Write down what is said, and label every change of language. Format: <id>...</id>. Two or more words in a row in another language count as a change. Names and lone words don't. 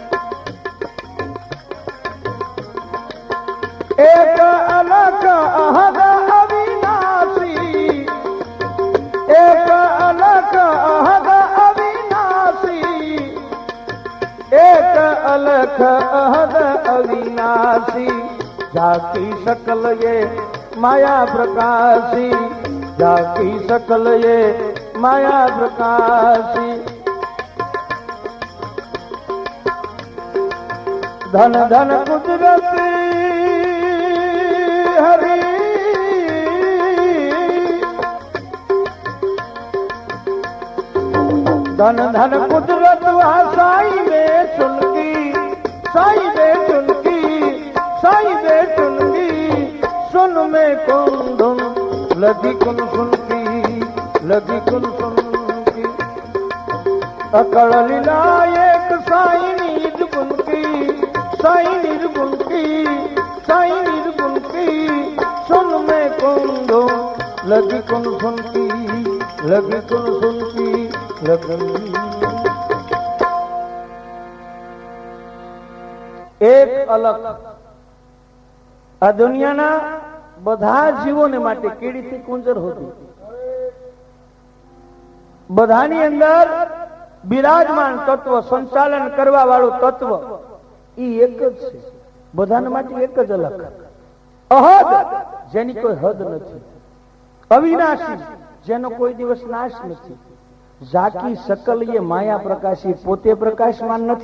<hi>एक अलख अहद अविनाशी, एक अलख अहद अविनाशी, एक अलख अहद अविनाशी. जाकी शकल ये माया प्रकाशी, जाकी सकल ये माया प्रकाशी. धन धन कुदरती हरी, धन धन कुदरत वा साई दे चुनकी, साई दे चुनकी, साई दे चुनकी, सुन में कौन धुन लगी कुन सुनकी, लगी कुन सुनकी, अकड़ लीला एक साई नीर गुनकी, साई नीर गुनकी, साई नीर गुनकी, सुन में कौन धुन लगी कुन सुनकी, लगी कुन सुनकी, लगी।</hi> <gu>એક અલગ આ દુનિયાના બધા જીવોને માટે કીડીથી કુંજર હોતી, બધાની અંદર બિરાજમાન તત્વ, સંચાલન કરવા વાળું તત્વ ઈ એક જ છે, બધાને માટે એક જ અલગ, અહદ જેની કોઈ હદ નથી, અવિનાશી જેનો કોઈ દિવસ નાશ નથી,</gu> <hi>झाकी शकल ए माया प्रकाशी,</hi> <gu>પોતે પ્રકાશમાન નથી.</gu>